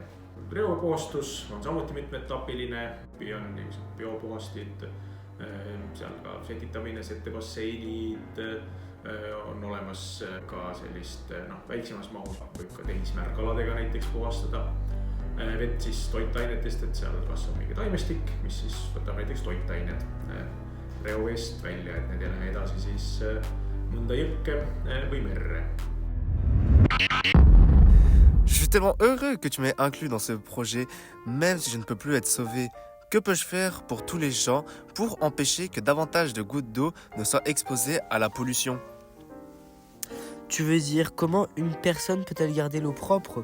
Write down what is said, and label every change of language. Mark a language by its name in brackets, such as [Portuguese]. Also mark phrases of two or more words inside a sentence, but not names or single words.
[Estonian] Reopuhastus on samuti mitmetapiline, on biopuhastid, seal ka setitamine, setebasseinid, on olemas ka sellist väiksemas mahus, võib ka tehismärkaladega näiteks puhastada vett siis toitainetest, et seal kasvab mingi taimestik, mis siis võtab näiteks toitained reoveest välja, et need ei lähe edasi siis mõnda jõkke või merre. [French] Je suis tellement heureux que tu m'aies inclus dans ce projet, même si je ne peux plus être sauvé. Que peux-je faire pour tous les gens pour empêcher que davantage de gouttes d'eau ne soient exposées à la pollution? Tu veux dire comment une personne peut-elle garder l'eau propre?